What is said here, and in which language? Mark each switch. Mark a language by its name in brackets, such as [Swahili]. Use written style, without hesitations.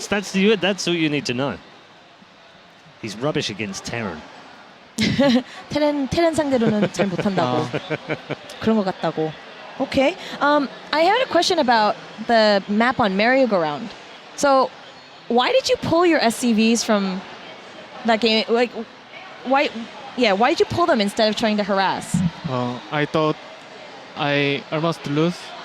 [English] That's all you need to know. He's rubbish against Terran. [Korean] 테렌 상대로는 잘 못한다고. 그런 것 같다고. Okay. [English] I had a question about the map on merry-go-round. So, why did you pull your SCVs from that game? Like, why? Yeah, why did you pull them instead of trying to harass? I thought I almost lose.